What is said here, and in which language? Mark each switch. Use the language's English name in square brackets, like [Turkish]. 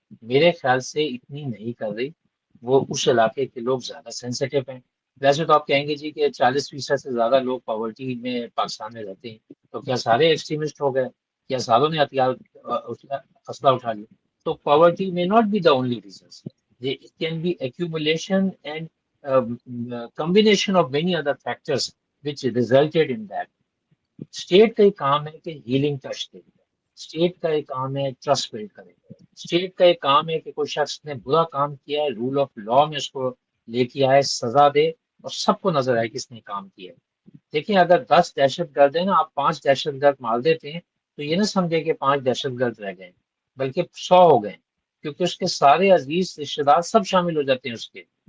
[Urdu] میرے خیال سے اتنی نہیں کر رہی. وہ اس علاقے کے لوگ زیادہ سینسیٹیو ہیں. ویسے تو آپ کہیں گے جی کہ 40% سے زیادہ لوگ [English] Poverty میں پاکستان میں رہتے ہیں، تو کیا سارے ایکسٹریمسٹ ہو گئے؟ کیا ساروں نے ہتھیار اسلحہ اٹھا لیا؟ تو پاورٹی میں not be the only reasons. It can be accumulation and combination of many other factors which resulted in that. [Urdu] State کا ایک کام ہے کہ ہیلنگ ٹچ دے، اسٹیٹ کا ایک کام ہے ٹرسٹ بلڈ کرے، اسٹیٹ کا ایک کام ہے کہ کوئی شخص نے برا کام کیا ہے، رول آف لا میں اس کو لے کے آئے، سزا دے اور سب کو نظر آئے کس نے کام کیا ہے. دیکھیں اگر 10 دہشت گرد ہیں نا، آپ 5 دہشت گرد مار دیتے ہیں تو یہ نہ سمجھے کہ 5 دہشت گرد رہ گئے، بلکہ 100 ہو گئے، کیونکہ اس کے سارے عزیز رشتے دار سب شامل ہو جاتے ہیں اس کے.